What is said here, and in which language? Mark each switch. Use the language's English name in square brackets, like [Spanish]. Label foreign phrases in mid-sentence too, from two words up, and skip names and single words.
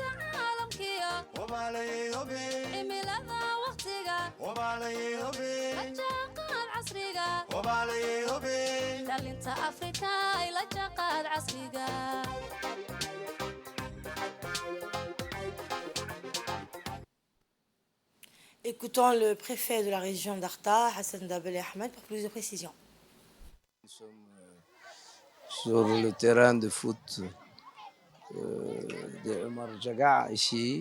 [Somali] caalamkiyo cimilada waqtiga la jaanqaad casriga dhalinta afrikaay la jaanqaad casriga [French] Écoutons le préfet de la région d'Arta, Hassan Dabel Ahmed, pour plus de précisions. Nous sommes sur le terrain de foot de Omar Jaga ici.